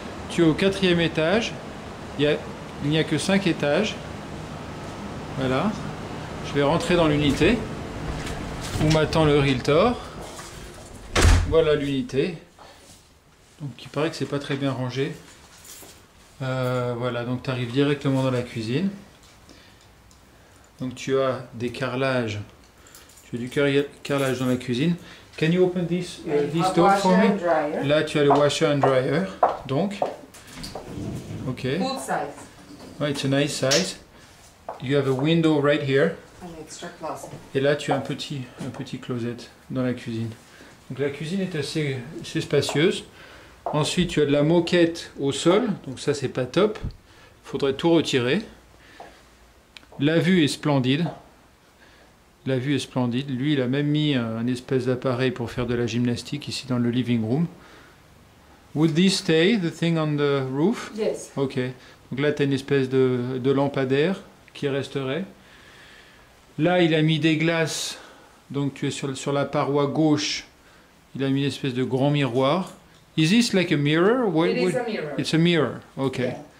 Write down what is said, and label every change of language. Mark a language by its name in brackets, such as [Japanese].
[French] Tu es au 4e étage. Il n'y a que 5 étages. Voilà. Je vais rentrer dans l'unité où m'attend le Realtor. Voilà l'unité. Donc il paraît que c'est pas très bien rangé. Voilà, donc tu arrives directement dans la cuisine. Donc tu as des carrelages. Tu as du carrelage dans la cuisine. [English] Can you open this door for me? [French] Là tu as le [English] washer and dryer. [French] Donc, ok. [English] Full size. Oh, it's a nice size. You have a window right here. An extra closet. [French] Et là tu as un petit closet dans la cuisine. Donc la cuisine est assez spacieuse. Ensuite, tu as de la moquette au sol, donc ça c'est pas top. Il faudrait tout retirer. La vue est splendide. La vue est splendide. Lui, il a même mis un espèce d'appareil pour faire de la gymnastique ici dans le living room. [English] Would this stay, the thing on the roof? Yes. Ok. [French] Donc là, tu as une espèce de lampadaire qui resterait. Là, il a mis des glaces. Donc tu es sur la paroi gauche. Il a mis une espèce de grand miroir. [English] Is this like a mirror? It is a mirror. It's a mirror. Ok. Yeah.